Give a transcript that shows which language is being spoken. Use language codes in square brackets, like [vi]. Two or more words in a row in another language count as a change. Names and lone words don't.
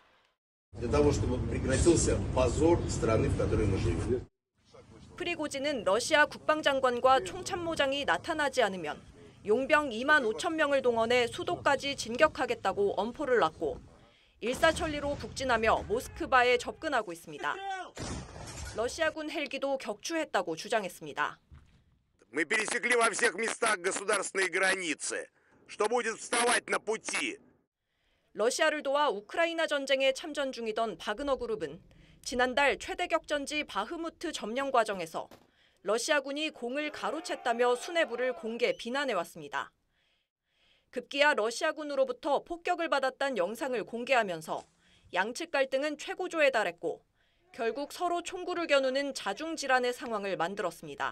[ko] 프리고진은 러시아 국방장관과 총참모장이 나타나지 않으면 용병 2만 5천 명을 동원해 수도까지 진격하겠다고 엄포를 놨고 일사천리로 북진하며 모스크바에 접근하고 있습니다. 러시아군 헬기도 격추했다고 주장했습니다. [ru] Мы пересекли во всех местах государственные границы. Что будет вставать на пути? [ko] 러시아를 도와 우크라이나 전쟁에 참전 중이던 바그너 그룹은 지난달 최대 격전지 바흐무트 점령 과정에서 러시아군이 공을 가로챘다며 수뇌부를 공개 비난해왔습니다. 급기야 러시아군으로부터 폭격을 받았다는 영상을 공개하면서 양측 갈등은 최고조에 달했고 결국 서로 총구를 겨누는 자중질환의 상황을 만들었습니다.